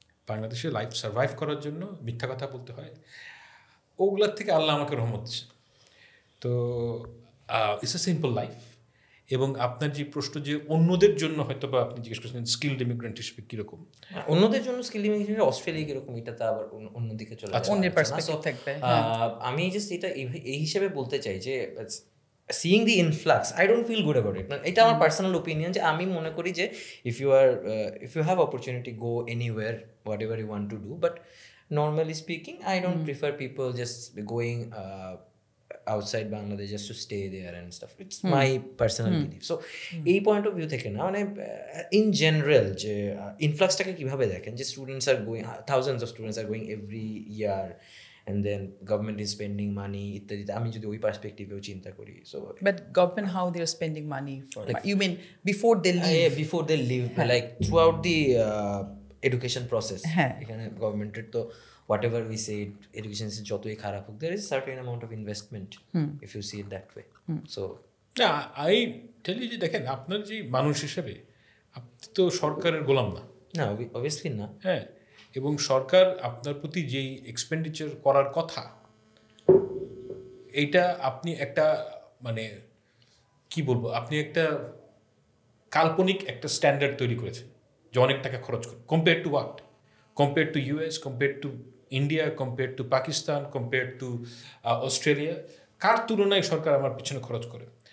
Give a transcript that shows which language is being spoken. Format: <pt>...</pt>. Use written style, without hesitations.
<bn>বাংলাদেশে life survive করার জন্য মিথ্যা কথা বলতে হয়। ওগুলার থেকে আল্লাহ আমাকে রহমত দিচ্ছে। তো ইটস এ সিম্পল লাইফ। এবং আপনার যে প্রশ্ন যে অন্যদের জন্য হয়তো বা আপনি জিজ্ঞেস করছেন স্কিলড ইমিগ্রেন্ট হিসেবে কীরকম, অন্যদের জন্য স্কিলড ইমিগ্রেন্ট অস্ট্রেলিয়া কীরকম, এটা তো আবার অন্যদিকে চলে যাচ্ছে, অন্যের পার্সপেক্টিভ থাকবে। আমি জাস্ট এটা এই হিসেবে বলতে চাই যে</bn> <en>seeing the influx, I don't feel good about it.</en> <bn>এটা আমার পার্সোনাল ওপিনিয়ন, যে আমি মনে করি যে</bn> <en>if you have opportunity, go anywhere, whatever you want to do, but normally speaking I don't prefer people just going outside Bangladesh just to stay there and stuff. It's my personal belief.</en> <bn>So এই point of view থেকে না, মানে in general যে ইনফ্লাক্সটাকে কীভাবে দেখেন, যে</bn> <en>students are going, thousands of students are going every year, and then government is spending money</en> <bn>ইত্যাদি, আমি যদি ওই পার্সপেক্টিভেও চিন্তা করি।</bn> <en>So but government, how they are spending money for, like, you mean before they leave? Like throughout the education process,</en> <bn>এখানে গভর্নমেন্টের তো</bn> <en>whatever we say, education is</en> <bn>যতই খারাপ হোক,</bn> <en>there is a certain amount of investment if you see it that way. So I tell you</en> <bn>যে দেখেন, আপনার যে মানুষ হিসেবে আপনি তো সরকারের গোলাম না। না, obviously না। হ্যাঁ, এবং সরকার আপনার প্রতি যেই এক্সপেন্ডিচার করার কথা, এইটা আপনি একটা মানে কি বলবো, আপনি একটা কাল্পনিক একটা স্ট্যান্ডার্ড তৈরি করেছেন যে অনেক টাকা খরচ করে, compare to what, compare to US, compare to India, compare to Pakistan, compare to Australia, কার তুলনায় সরকার আমার পিছনে খরচ করে?</bn>